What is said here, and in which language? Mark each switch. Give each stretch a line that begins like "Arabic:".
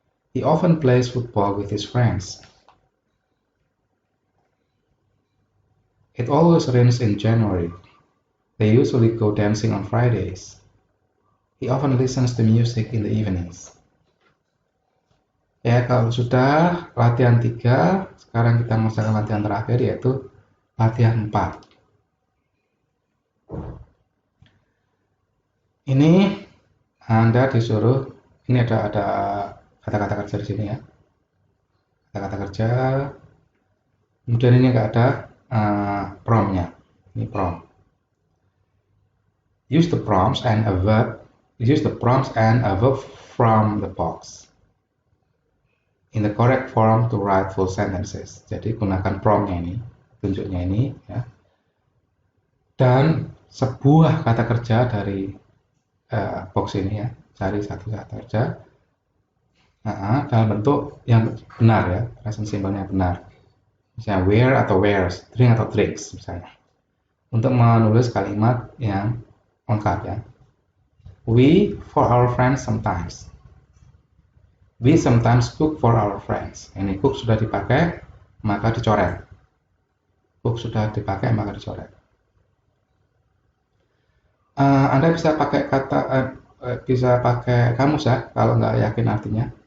English: He often plays football with his friends. It always rains in January. They usually go dancing on Fridays. He often listens to music in the evenings.
Indonesian: Ya, kalau sudah latihan 3, sekarang kita mengerjakan latihan terakhir yaitu latihan 4. Ini Anda disuruh, ini ada kata-kata kerja di sini ya. Kata-kata kerja. Kemudian ini nggak ada promptnya. Ini prompt.
English: Use the prompts and a verb. Use the prompts and a verb from the box in the correct form to write full sentences.
Indonesian: Jadi gunakan promptnya ini, tunjuknya ini ya. Dan sebuah kata kerja dari box ini ya, cari satu kata kerja dalam bentuk yang benar ya, present simple-nya benar. Misalnya where atau wears, drink atau drinks misalnya. Untuk menulis kalimat yang lengkap ya.
English: We for our friends sometimes. We sometimes cook for our friends.
Indonesian: Ini cook sudah dipakai, maka dicoret. Cook sudah dipakai, maka dicoret. Anda bisa pakai kamus ya, kalau nggak yakin artinya.